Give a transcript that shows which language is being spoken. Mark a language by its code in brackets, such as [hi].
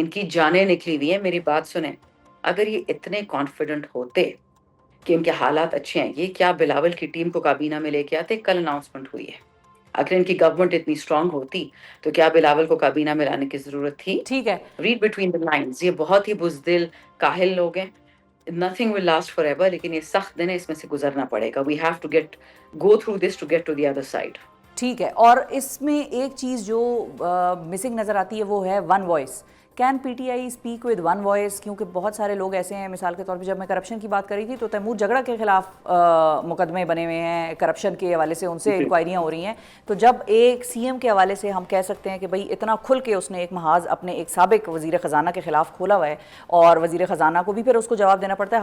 [ur] ان کی جانیں نکلی ہوئی ہیں. میری بات سنیں، اگر یہ اتنے کانفیڈنٹ ہوتے کہ ان کے حالات اچھے ہیں، یہ کیا بلاول کی ٹیم کو کابینہ میں لے کے آتے؟ کل اناؤنسمنٹ ہوئی ہے. اگر ان کی گورنمنٹ اتنی اسٹرانگ ہوتی تو کیا بلاول کو کابینہ میں لانے کی ضرورت تھی؟ ٹھیک ہے. [en] read between the lines, [ur] یہ بہت ہی بزدل کاہل لوگ ہیں. [en] Nothing will last forever، [ur] لیکن یہ سخت دن ہے، اس میں سے گزرنا پڑے گا. [en] We have to go through this to get to the other side. [ur] ٹھیک ہے. اور اس میں ایک چیز جو مسنگ نظر آتی ہے وہ ہے one voice. [en] Can PTI speak with one voice? [ur] کیونکہ بہت سارے لوگ ایسے ہیں، مثال کے طور پہ جب میں کرپشن کی بات کری تھی تو تیمور جھگڑا کے خلاف مقدمے بنے ہوئے ہیں کرپشن کے حوالے سے، ان سے انکوائریاں ہو رہی ہیں. تو جب ایک سی ایم کے حوالے سے ہم کہہ سکتے ہیں کہ بھئی اتنا کھل کے اس نے ایک محاذ اپنے ایک سابق وزیر خزانہ کے خلاف کھولا ہوا ہے، اور وزیر خزانہ کو بھی پھر اس کو جواب دینا پڑتا ہے.